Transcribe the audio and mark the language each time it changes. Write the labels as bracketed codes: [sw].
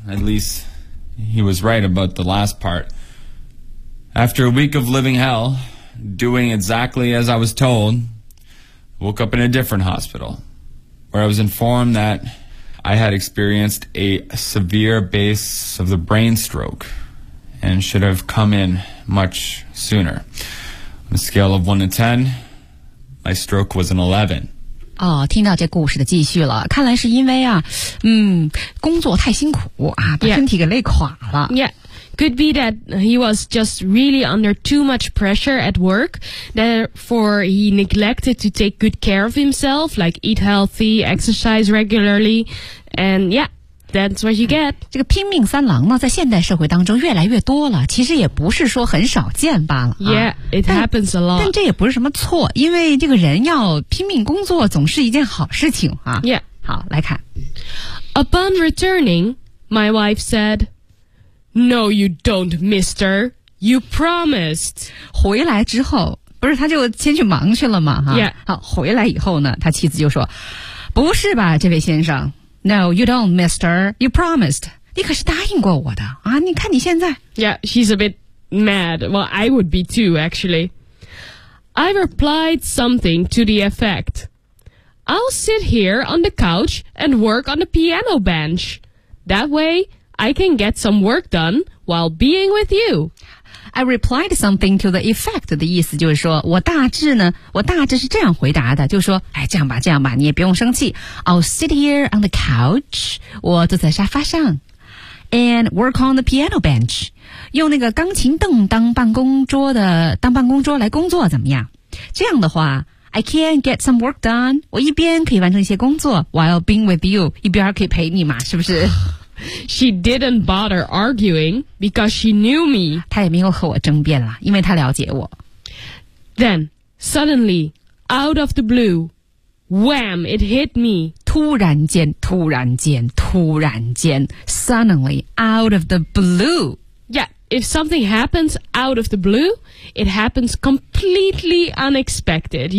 [en] At least he was right about the last part. After a week of living hell, doing exactly as I was told, I woke up in a different hospital where I was informed that I had experienced a severe case of the brain stroke and should have come in much sooner. On a scale of 1 to 10, my stroke was an 11. [zh] 哦，听到这故事的继续了，看来是因为啊，工作太辛苦啊，把身体给累垮了。 [en] Yeah. Could be that he was just really under too much pressure at work, therefore he neglected to take good care of himself, like eat healthy, exercise regularly, and yeah. That's what you get. [zh] 这个拼命三郎呢，在现代社会当中越来越多了，其实也不是说很少见罢了。 [en] Yeah, it happens a lot. [zh] 但这也不是什么错，因为这个人要拼命工作总是一件好事情啊。 [en] Yeah. [zh] 好，来看。 [en] Upon returning, my wife said, No, you don't, mister. You promised. [zh] 回来之后，不是他就先去忙去了吗？哈。 [en] Yeah. [zh] 好，回来以后呢，他妻子就说，不是吧，这位先生。 [en] No, you don't, mister. You promised. [zh] 你可是答应过我的啊！你看你现在。 [en] Yeah, she's a bit mad. Well, I would be too, actually. I replied something to the effect. I'll sit here on the couch and work on the piano bench. That way, I can get some work done while being with you. I replied something to the effect [zh] 的意思就是说我大致是这样回答的就是说哎，这样吧你也不用生气 [en] I'll sit here on the couch [zh] 我坐在沙发上 [en] and work on the piano bench [zh] 用那个钢琴凳当办公桌来工作怎么样这样的话 [en] I can get some work done [zh] 我一边可以完成一些工作 [en] while being with you [zh] 一边可以陪你嘛是不是 [en] She didn't bother arguing because she knew me. [zh] 她也没有和我争辩了，因为她了解我。 [en] Then, suddenly, out of the blue, wham, it hit me. [zh] 突然间, [en] suddenly, out of the blue. Yeah, if something happens out of the blue, it happens completely unexpected.